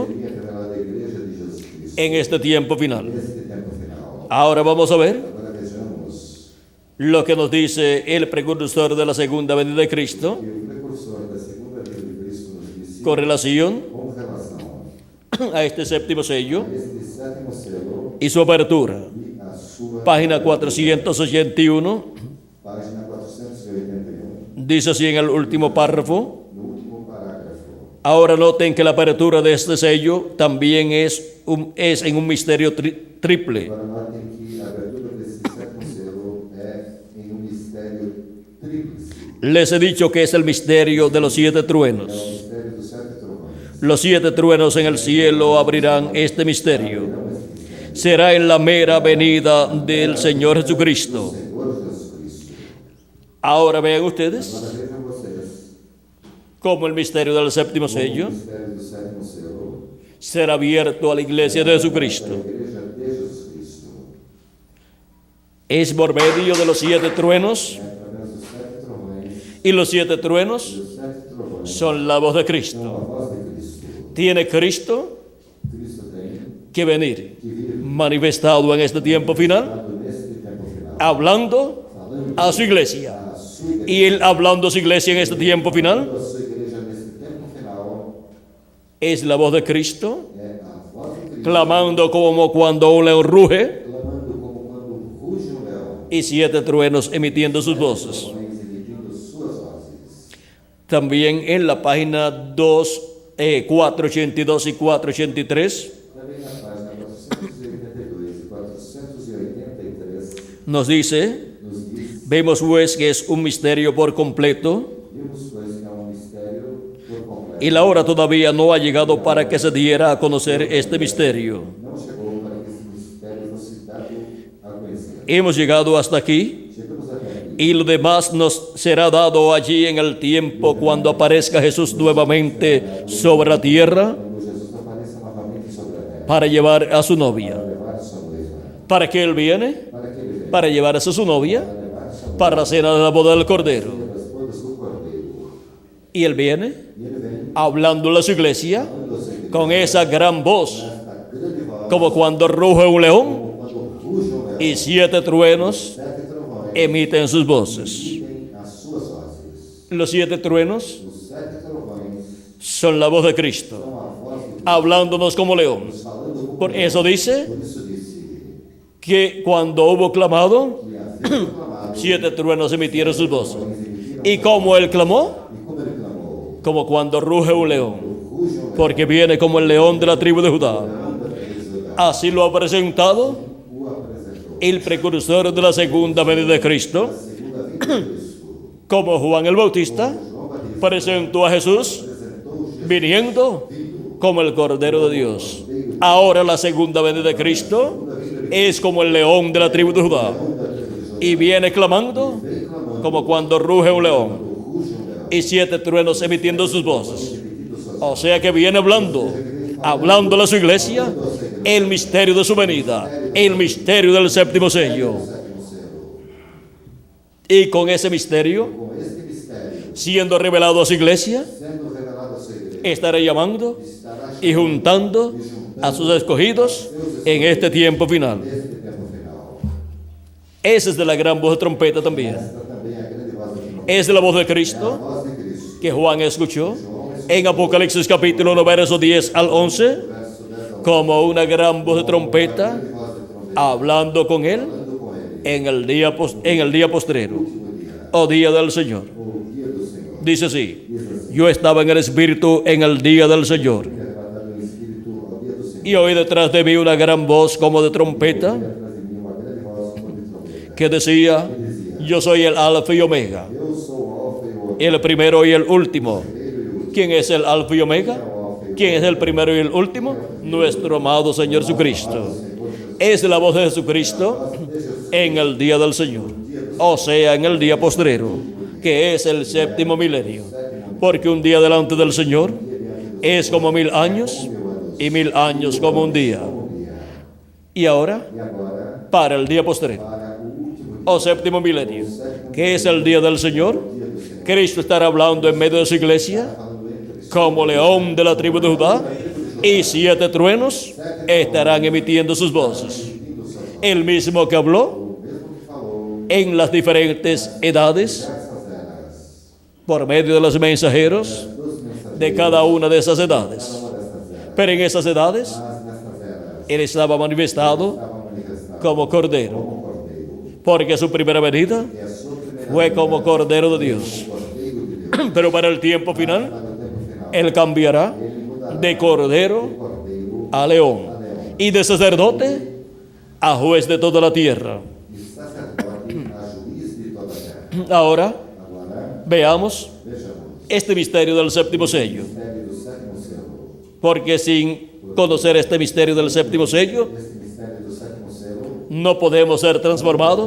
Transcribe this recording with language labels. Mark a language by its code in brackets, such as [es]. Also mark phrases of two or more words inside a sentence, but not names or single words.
[pt] seria revelado à Igreja de Jesus Cristo [es] en este tiempo final. [pt] neste tempo final. [es] Ahora vamos a ver [pt] Agora vejamos [es] lo que nos dice el precursor de la segunda venida de Cristo [pt] que o precursor da segunda vinda de Cristo nos disse [es] con relación [pt] com relação [es] a este séptimo sello [pt] a este sétimo selo [es] y su apertura. [pt] e a sua [es] Página 481, [pt] página 481, [es] dice así en el último párrafo. [pt] no último parágrafo. [es] Ahora noten que la apertura de este sello también es en un misterio triple. [pt] Agora notem que a abertura desse sétimo selo é em um mistério tríplice. [es] Les he dicho que es el misterio de los 7 [pt] É o [es] truenos. [pt] mistério dos 7 trovões. [es] Los 7 truenos en el cielo abrirán este misterio. Será en la mera venida del Señor Jesucristo. [pt] Senhor Jesus Cristo. [es] Ahora vean ustedes [pt] Agora vejam vocês [es] cómo el misterio del séptimo [pt] o [es] sello [pt] mistério do sétimo selo [es] será abierto a la iglesia de [pt] da [es] Jesucristo. [pt] Igreja de Jesus Cristo. [es] Es por medio de los 7 truenos, [pt] É através dos 7 trovões. [es] y los 7 truenos [pt] Os 7 trovões [es] son la voz de [pt] são a [es] Cristo. [pt] voz de Cristo. [es] Tiene Cristo [pt] Cristo tem [es] que venir [pt] que vir [es] manifestado en este tiempo final, [pt] dado neste tempo final. [es] hablando [pt] Falando [es] a su iglesia. [pt] a sua igreja. [es] Y él hablando a su iglesia en este tiempo final [pt] A sua igreja neste tempo final [es] es la voz de Cristo, [pt] é a voz de Cristo [es] clamando como cuando un león ruge, [pt] clamando como quando ruge um leão, [es] y 7 truenos emitiendo sus voces. [pt] trovões emitindo suas vozes. [es] También en la página 482 y 483 [pt] Também na página 482 e 483 [es] nos dice, [pt] nos diz, [es] vemos pues que es un misterio por completo, [pt] vimos pois que é um mistério por completo. [es] y la hora todavía no ha llegado para que se diera a conocer este misterio. [pt] Não chegou para que esse mistério fosse dado a conhecer. [es] Hemos llegado hasta aquí, [pt] Chegamos até aqui. [es] y lo demás nos será dado allí en el tiempo cuando aparezca Jesús nuevamente sobre la tierra [pt] Quando Jesus apareça novamente sobre a terra [es] para llevar a su novia. [pt] para levar sua noiva. [es] ¿Para qué Él viene? [pt] Para que ele venha? [es] Para llevar a su novia [pt] Para levar sua noiva [es] para la cena de la boda del Cordero. [pt] das bodas do Cordeiro. [es] Y Él viene [pt] E ele vem [es] hablándole a su iglesia [pt] falando a sua igreja [es] con esa gran voz, [pt] esta grande voz, [es] como cuando ruge un león [pt] como quando ruge um leão. [es] y 7 truenos [pt] 7 trovões [es] emiten sus voces. [pt] emitem as suas vozes. [es] Los 7 truenos [pt] Os 7 trovões [es] son la voz de Cristo, [pt] são a voz de Cristo [es] hablándonos como león. [pt] falando como [es] Por [pt] leão. [es] eso dice [pt] Por isso disse [es] que cuando hubo clamado, [pt] que havia clamado, [es] 7 truenos emitieron sus voces. [pt] trovões emitiram [es] Y como Él clamó, [pt] e como ele clamou, [es] como cuando ruge un león, [pt] ruge um leão, [es] porque viene como el león de la tribu de Judá. [pt] leão da tribo de Judá. [es] Así lo ha presentado [pt] O apresentou. [es] el precursor de la segunda venida de Cristo, [pt] A segunda vinda de Cristo. [es] como Juan el Bautista [pt] João Batista [es] presentó a Jesús [pt] apresentou Jesus [es] viniendo como el Cordero de Dios. Ahora la segunda venida de Cristo es como el león de la tribu de Judá, y viene clamando como cuando ruge un león, y 7 truenos emitiendo sus voces. O sea que viene hablando a su iglesia el misterio de su venida, el misterio del séptimo sello. [pt] sétimo selo. [es] Y con ese misterio, [pt] Com este mistério [es] siendo revelado a su iglesia, [pt] sendo revelado a sua igreja, [es] estará llamando [pt] estará [es] y juntando a sus escogidos en este tiempo final. [pt] neste tempo final. [es] Esa es de la gran voz de trompeta también. [pt] Esta também é a grande voz do trombeta. [es] Es de la voz de [pt] É a [es] Cristo [pt] voz de Cristo. [es] que Juan escuchó en Apocalipsis capítulo 1, versos 10 al 11, [pt] Verso 10 ao [es] como una gran voz de trompeta [pt] grande voz de trombeta. [es] hablando con él [pt] Falando com ele. [es] en el día postrero, [pt] Último dia. [es] o día del Señor. [pt] O dia do Senhor. [es] Dice así: yo estaba en el Espíritu en el día del Señor, [pt] Arrebatado no Espírito ao dia do Senhor. [es] y oí detrás de mí una gran voz como de trompeta [pt] Atrás de mim uma grande voz como de trombeta. [es] que decía: yo soy el Alfa y Omega, [pt] Eu sou o Alfa e o Ômega. [es] el primero y el último. [pt] Primeiro e último. [es] ¿Quién es el Alfa y Omega? ¿Quién es el primero y el último? Nuestro amado Señor Jesucristo. Es la voz de Jesucristo en el día del Señor, o sea, en el día postrero, que es el séptimo milenio. Porque un día delante del Señor es como 1000 años, y 1000 años como un día. Y ahora, [pt] E agora, [es] para el día postrero, [pt] para o último dia, [es] o séptimo milenio, que es el día del Señor, Cristo estará hablando en medio de su iglesia como león de la tribu de Judá, y 7 truenos estarán emitiendo sus voces. El mismo que habló [pt] o mesmo que falou [es] en las diferentes edades [pt] essas eras, [es] por medio de los mensajeros [pt] dos mensageiros, [es] de cada una de esas edades. [pt] uma dessas eras. [es] Pero en esas edades [pt] Mas nestas eras, [es] Él estaba manifestado [pt] estava manifestado [es] como Cordero, [pt] como Cordeiro. [es] porque su primera venida [pt] E a sua primeira [es] fue como Cordero de Dios. [pt] Cordeiro de Deus. [es] Pero para el tiempo final, [pt] Para o tempo final, [es] Él cambiará [pt] ele mudará [es] de Cordero [pt] Cordeiro [es] a León, y de sacerdote a juez de toda la tierra. [pt] e sacerdote a juiz de toda a terra. [es] Ahora [pt] Agora, [es] veamos [pt] vejamos, [es] este misterio del séptimo sello, [pt] o mistério do sétimo selo. [es] porque sin conocer este misterio del séptimo sello, [pt] Este mistério do sétimo selo, [es] no podemos ser transformados